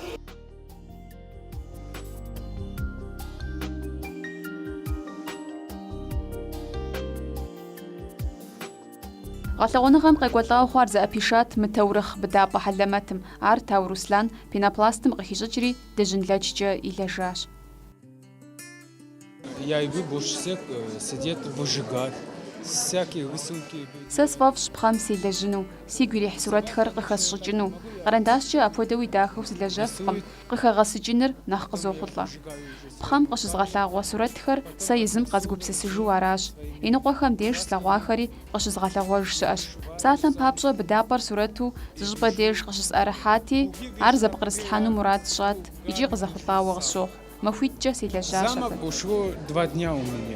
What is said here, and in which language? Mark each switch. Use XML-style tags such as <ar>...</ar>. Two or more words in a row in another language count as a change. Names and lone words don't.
<kbd>Гъэлъэгъуныгъэм къекӏуэлӏауэ хъуар зэӏэпишат мы таурыхъ быдапӏэ хьэлэмэтым. Ар Тау Руслан пенопластым къыхищӏыкӏри дыжьын-лэчкӏэ илэжащ.</kbd> <ru>Я иду больше всех сидят, выжигать. Всякие рисунки.</ru> <kbd>Сэ сфӏэфӏщ пхъэм селэжьыну, сигу ирихь сурэтхэр къыхэсщӏыкӏыну. Къэрэндащкӏэ апхуэдэу идахэу сылэжьэфкъым, къыхэгъэсыкӏыныр нэхъ къызохъулӏэ. Пхъэм къыщызгъэлъагъуэ сурэтхэр сэ езым къэзгупсысыжу аращ. Иныкъуэхэм деж слъэгъуахэри къыщызгъэлъэгъуэж щыӏэщ. Псалъэм папщӏэ быдапӏэр сурэту зы щӏыпӏэ деж къыщысӏэрыхьати, ар зэпкърыслъхьэну мурад сщӏат, икӏи къызэхъулӏауэ къысщохъу. Махуиткӏэ селэжьащ абы.</kbd> <ru>Замок ушло 2 дня у меня.</ru>